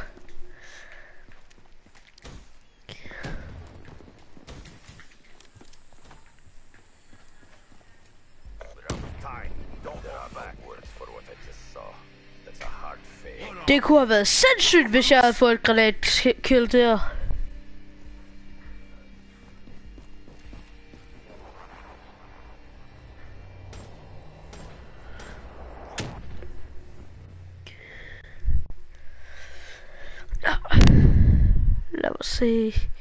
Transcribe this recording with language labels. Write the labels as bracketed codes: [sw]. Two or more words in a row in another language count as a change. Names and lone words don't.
[en] We're out of time. Don't draw backwards for what I just saw. That's a hard fail. [da] Det kunne have været sindssygt, hvis jeg havde fået et granatkill der. Lad mig se.